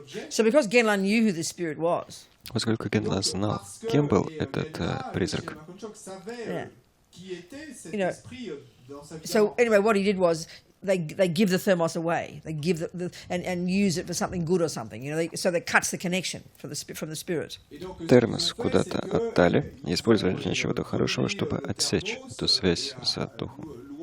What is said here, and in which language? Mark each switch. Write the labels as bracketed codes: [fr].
[en] So because Genla knew who the spirit was, [ru] Поскольку Генла знал, кем был этот призрак, [en] yeah. You know, so anyway, what he did was they give the thermos away. They give and use it for something good or something. You know, so that cuts the connection from the spirit. [ru] термос куда-то отдали и использовали для чего-то хорошего, чтобы отсечь эту связь с духом.